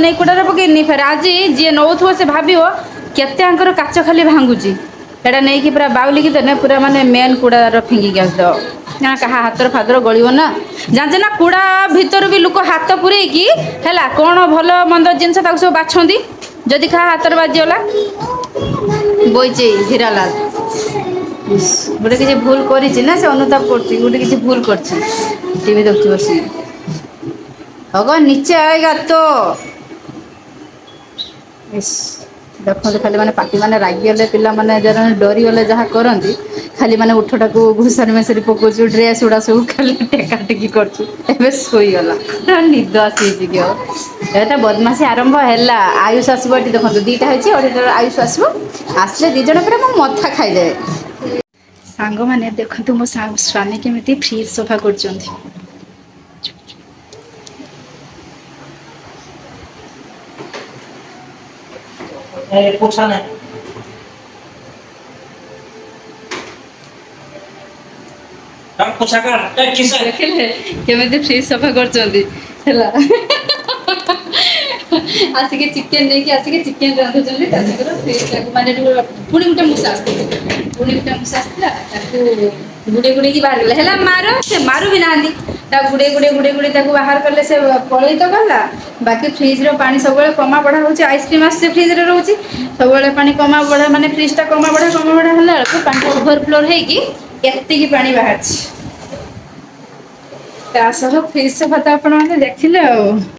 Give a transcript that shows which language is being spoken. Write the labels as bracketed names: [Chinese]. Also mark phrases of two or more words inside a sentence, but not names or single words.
[Odia] ନେଇ କୁଟାରେ ପକେଇନି ଫେରେ ଆଜି ଯିଏ ନଉଥିବ ସେ ଭାବିବ କେତେ ଆଙ୍କର କାଚ ଖାଲି ଭାଙ୍ଗୁଛି ଏଇଟା ନେଇକି ପୁରା ବାଉଲିକି ଦେନେ ପୁରା ମାନେ ମେନ୍ କୁଡ଼ାର ଫିଙ୍ଗିକି ଆସିଦବ ନା କାହା ହାତର ଫାଦର ଗଳିବ ନା ଜାଣିଛ ନା କୁଡ଼ା ଭିତରୁ ବି ଲୋକ ହାତ ପୁରେଇକି ହେଲା କଣ ଭଲ ମନ୍ଦ ଜିନିଷ ତାକୁ ସବୁ ବାଛନ୍ତି ଯଦି କାହା ହାତରେ ବାଜିଗଲା ବଇଚି ହୀରାଲାଲ ଗୋଟେ କିଛି ଭୁଲ କରିଛି ନା ସେ ଅନୁତାପ କରୁଛି ଗୋଟେ କିଛି ଭୁଲ କରିଛି ଟିଭି ଦେଖୁଛି ବସିକି [Hindi] होगा नीचे आएगा तो [Odia] ଦେଖନ୍ତୁ ଖାଲି ମାନେ ପାଟି ମାନେ ରାଗିଗଲେ ପିଲାମାନେ ଡରି ଗଲେ ଯାହା କରନ୍ତି ଖାଲି ମାନେ ଉଠଟାକୁ ଘୁଷାରି ମାସରି ପକଉଛୁ ଡ୍ରେସ୍ ଗୁଡ଼ା ସବୁ ଖାଲି ଟେକା ଟେକି କରୁଛୁ ଏବେ ଶୋଇଗଲା ନିଦ ଆସିଯାଇଛି କି ଆଉ ଏଟା ବଦମାସୀ ଆରମ୍ଭ ହେଲା ଆୟୁଷ ଆସିବ ଏଠି ଦେଖନ୍ତୁ ଦିଟା ହେଇଛି ଅଢେଇଟାରେ ଆୟୁଷ ଆସିବ ଆସିଲେ ଦି ଜଣ ପୁରା ମୋ ମଥା ଖାଇଦେବେ ସାଙ୍ଗମାନେ ଦେଖନ୍ତୁ ମୋ ସ୍ୱାମୀ କେମିତି ଫ୍ରିଜ୍ ସଫା କରୁଛନ୍ତି [Hindi] पोछा नहीं हम पोछा कर किस [Odia] ଦେଖିଲେ କେମିତି ଫ୍ରିଜ୍ ସଫା କରୁଛନ୍ତି ହେଲା ଆସିକି ଚିକେନ ନେଇକି ଆସିକି ଚିକେନ ରାନ୍ଧୁଛନ୍ତି ତା ସାଙ୍ଗରେ ଫ୍ରିଜ୍ ମାନେ ପୁଣି ଗୋଟେ ମୂଷା ଆସିଥିଲା ତାକୁ ଗୁଡେଇକି ବାହାରିଗଲା ହେଲା ମାର ସେ ମାରୁ ବି ନାହାନ୍ତି ତାକୁ ଗୁଡେଇ ତାକୁ ବାହାର କଲେ ସେ ପଳେଇ ତ ଗଲା ବାକି ଫ୍ରିଜର ପାଣି ସବୁବେଳେ କମା ବଢା ହଉଛି ଆଇସ୍କ୍ରିମ ଆସୁଛି ଫ୍ରିଜରେ ରହୁଛି ସବୁବେଳେ ପାଣି କମା ବଢା ମାନେ ଫ୍ରିଜଟା କମା ବଢା ହେଲା ବେଳକୁ ପାଣିଟା ଓଭରଫ୍ଲୋ ହେଇକି ଏତିକି ପାଣି ବାହାରିଛି ତା ସହ ଫ୍ରିଜ୍ ସଫା ତ ଆପଣମାନେ ଦେଖିଲେ ଆଉ